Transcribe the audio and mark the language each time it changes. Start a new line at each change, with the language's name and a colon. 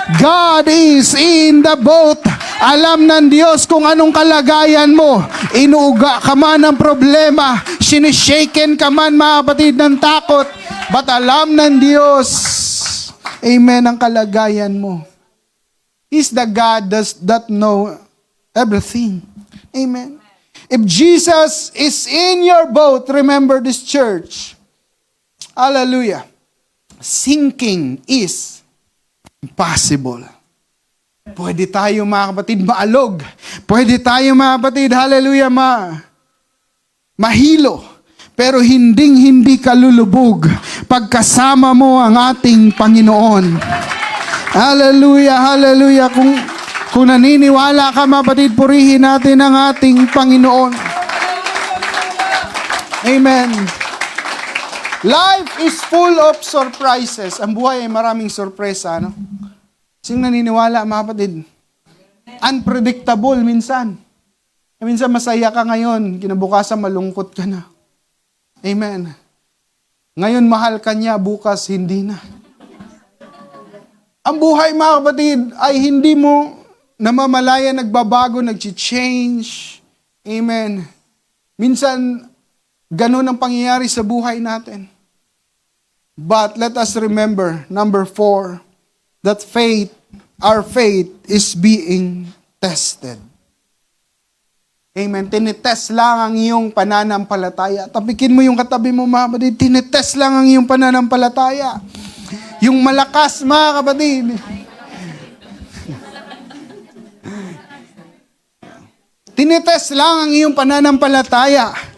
English: God is in the boat.
Filipino: Alam ng Diyos kung anong kalagayan mo. Inuuga ka man ng problema. Sinishaken ka man, mga kapatid, ng takot. But alam ng Diyos, amen, ang kalagayan mo.
English: He's the God that know everything. Amen. If Jesus is in your boat, remember this church. Hallelujah. Sinking is impossible.
Filipino: Pwede tayo, mga kapatid, maalog. Pwede tayo, mga kapatid, hallelujah, mahilo. Pero hindi ka lulubog pagkasama mo ang ating Panginoon. Hallelujah, hallelujah. Kung naniniwala ka, mga kapatid, purihin natin ang ating Panginoon. Amen.
English: Life is full of surprises.
Filipino: Ang buhay ay maraming sorpresa, no? Sing naniniwala, mga kapatid? Unpredictable minsan. Minsan masaya ka ngayon, kinabukasan malungkot ka na. Amen. Ngayon mahal ka niya, bukas hindi na. Ang buhay, mga kapatid, ay hindi mo namamalaya, nagbabago, nag-change. Amen. Minsan, ganun ang pangyayari sa buhay natin.
English: But let us remember, number 4, that our faith is being tested. Amen.
Filipino: Tinitest lang ang iyong pananampalataya. Tapikin mo yung katabi mo, mga kapatid. Tinitest lang ang iyong pananampalataya. Yung malakas, mga kapatid. Tinitest lang ang iyong pananampalataya.